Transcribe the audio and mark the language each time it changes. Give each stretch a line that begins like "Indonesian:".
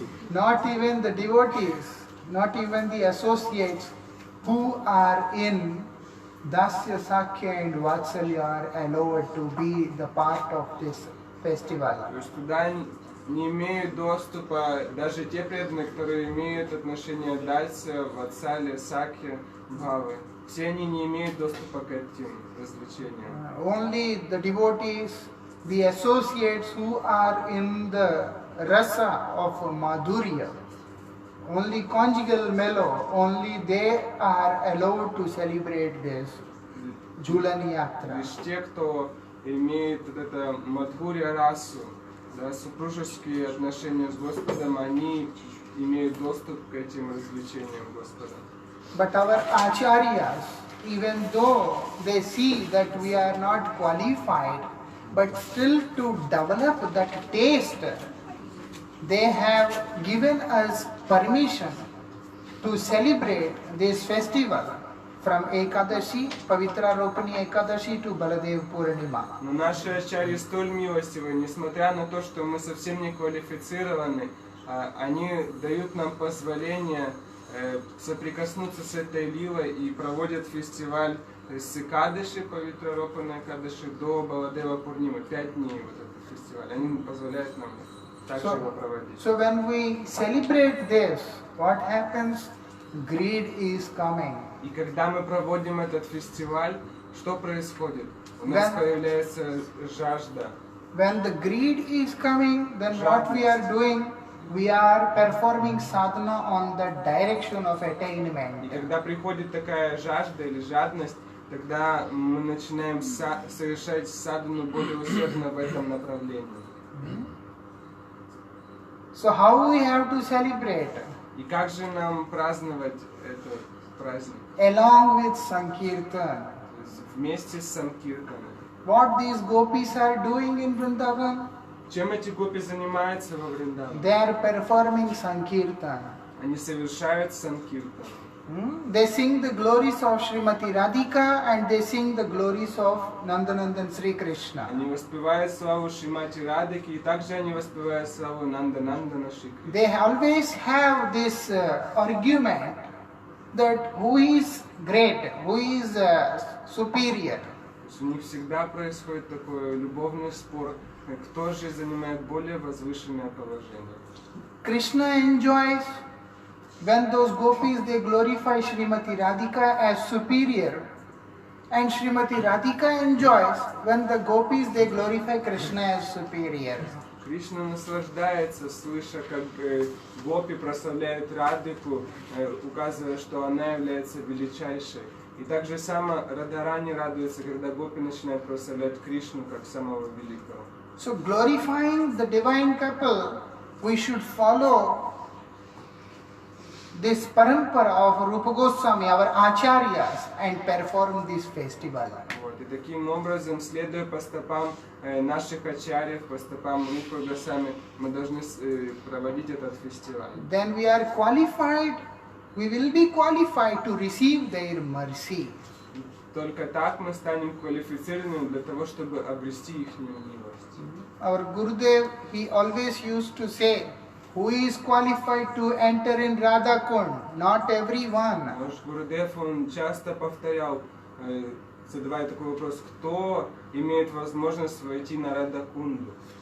English: Not even the devotees, not even the associates who are in Dasya, Sakhya and Vatsalya are allowed to be the part of this festival.
Russian: То есть туда не имеют доступа даже те преданные, которые имеют отношение Дальция, Ватсалия, Сакхи, Бхавы. Все они не имеют доступа к этим развлечениям.
English: Only the devotees, the associates who are in the rasa of madhurya, only conjugal mellow, only they are allowed to celebrate this Jhulani Yatra.
Russian: Лишь те, кто имеет вот это мадхурья расу, да, супружеские отношения с Господом, они имеют доступ к этим развлечениям Господа.
English: But our acharyas, even though they see that we are not qualified, but still to develop that taste, they have given us permission to celebrate this festival from Ekadashi, Pavitra Ropani Ekadashi to Baldev Poorima.
Russian: Но наши ачарьи столь милостивы, несмотря на то, что мы совсем не квалифицированы, они дают нам позволение соприкоснуться с этой лилой и проводят фестиваль с Экадаши, Павитра Ропана Экадаши, до Баладева Пурнимы. 5 дней вот этот фестиваль. Они позволяют нам также его проводить.
English: So when we celebrate this, what happens? Greed is coming.
Russian: И когда мы проводим этот фестиваль, что происходит? У нас появляется жажда.
English: When the greed is coming, then what we are doing? We are performing sadhana on the direction of attainment.
Russian: И когда приходит такая жажда или жадность, тогда мы начинаем совершать садхану более усердно в этом направлении.
English: So how we have to celebrate?
Russian: И как же нам праздновать этот праздник?
English: Along with Sankirtan.
Russian: То есть вместе с Санкиртаном.
English: What these gopis are doing in Vrindavan?
Russian: Чем эти гопи занимаются во Вриндаване?
English: They are performing Sankirtan.
Russian: Они совершают Санкиртан.
English: They sing the glories of Srimati Radhika and they sing the glories of Nandanandan Sri Krishna.
Russian: Они воспевают славу Шримати Радхики, и также они воспевают славу Нанданандана Шри Кришны.
English: They always have this argument that who is great, who is superior.
Russian: У них всегда происходит такой любовный спор, кто же занимает более возвышенное положение.
English: Krishna enjoys when those gopis they glorify Srimati Radhika as superior, and Srimati Radhika enjoys when the gopis they glorify Krishna as superior.
Russian: Кришна наслаждается, слыша, как гопи прославляют Радхику, указывая, что она является величайшей. И также сама Радарани радуется, когда гопи начинают прославлять Кришну как самого великого.
English: So glorifying the divine couple, we should follow this parampara of Rupa Goswami, our acharyas, and perform this festival.
Russian: Вот. И таким образом, следуя по стопам наших ачарьев, по стопам Рупы Госвами, мы должны проводить этот фестиваль.
English: Then we are qualified, we will be qualified to receive their mercy.
Russian: Только так мы станем квалифицированными для того, чтобы обрести их милость.
English: Our Gurudev, he always used to say, who is qualified to enter in Radha Kund? Not everyone.
Russian: Наш Гурудев, он часто повторял, задавая такой вопрос, кто имеет возможность войти на Радакунду?